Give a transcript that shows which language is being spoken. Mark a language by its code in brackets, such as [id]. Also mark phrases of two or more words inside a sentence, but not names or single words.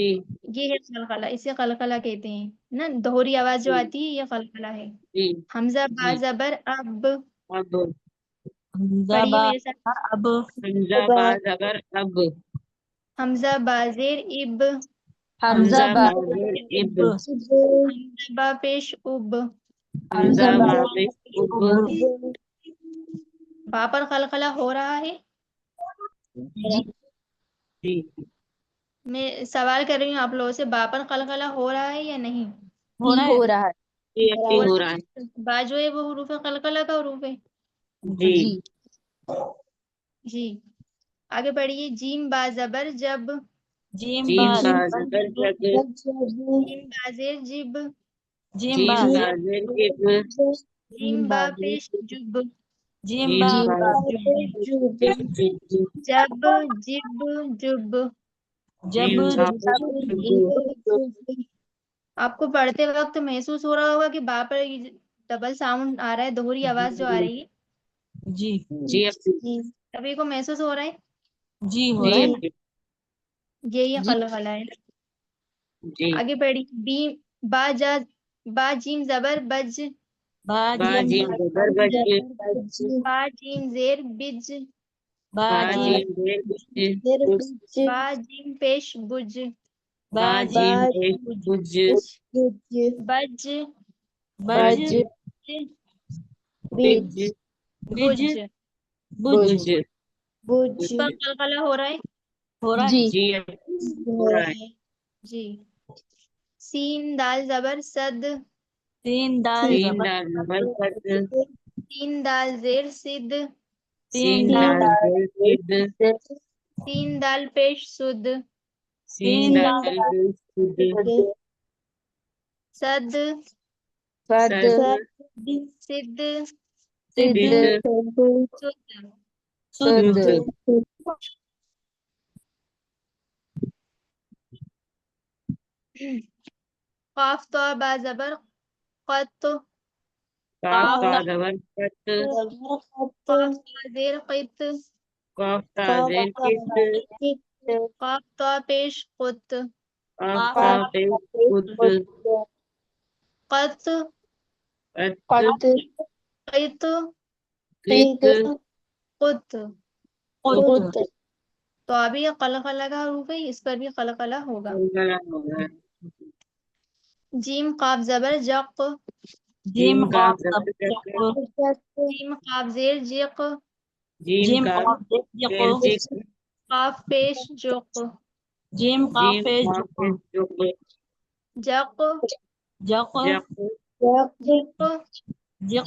[ur] یہ ہے قلقلہ، اسے قلقلہ کہتے ہیں نا. دوہری آواز جو آتی ہے یہ قلقلہ ہے. جی حمزہ با جی. زبر اب، اب حمزہ پڑھیے با میرے ساتھ. اب حمزہ با زبر اب، حمزہ با زیر اب، حمزہ حمزہ با با زیر اب، حمزہ با پیش اب. حمزہ با پیش اب. با پر قلقلہ ہو رہا ہے. جی جی میں سوال کر رہی ہوں آپ لوگوں سے، با پر قلقلہ ہو رہا ہے یا نہیں؟ ہو رہا ہے. جی اب ہو ہو رہا رہا ہے. ہے. با جو ہے وہ حروف قلقلہ کا حروف ہے. جی جی جی آگے بڑھیے. جیم با زبر جب، جیم جیم با با زبر جب، جیم با زیر جب، جیم جیم با با زیر جب، جیم با پیش جب، جیم جیم با با پیش جب، جب جب جب. جب جیم با پیش جب. آپ کو پڑھتے وقت محسوس ہو رہا ہوگا کہ با پر [en] double sound [ur] آ رہا ہے، دوہری آواز جو آ رہی ہے، جی جی اب سبھی کو محسوس ہو رہا ہے. جی ہو جی رہا ہے. اب یہی جی قلقلہ ہے. جی. آگے بڑھی. با جا با جیم زبر بج، با با جیم جیم زبر بج، با جیم زیر بج، با با جیم جیم زیر بج، با جیم پیش بج، با با جیم جیم پیش بج، بج بج بج بج بج. بج بج. اس پر قلقلہ ہو رہا ہے. ہو رہا ہے. جی اب ہو رہا ہے. جی. سین دال زبر صد، تین دال سین زبر دال زبر صد، سین دال زیر صد، تین سین دال دال زیر صد، سین دال پیش سد، سین تین دال دال پیش صد، صد صد، صد سد سد. سد قاف طا با زبر قط، کاف قاف تا تا زبر قط، قاف طا زیر قط، کاف تا زیر قط، قاف طا پیش قط، کاف قاف تا تا پیش قط، قط قط، قط قط، قط. قط تو ابھی یہ قلقلہ کا حروف ہے، اس پر بھی قلقلہ ہوگا. قلقلہ ہوگا. جیم قاف زبر جق، جیم جیم قاف کاف زبر جق، جیم قاف زیر جق، جیم جیم کاف قاف زیر جق جق، قاف پیش جق، جیم قاف جیم پیش کاف پیش جق، جق جق جق، جق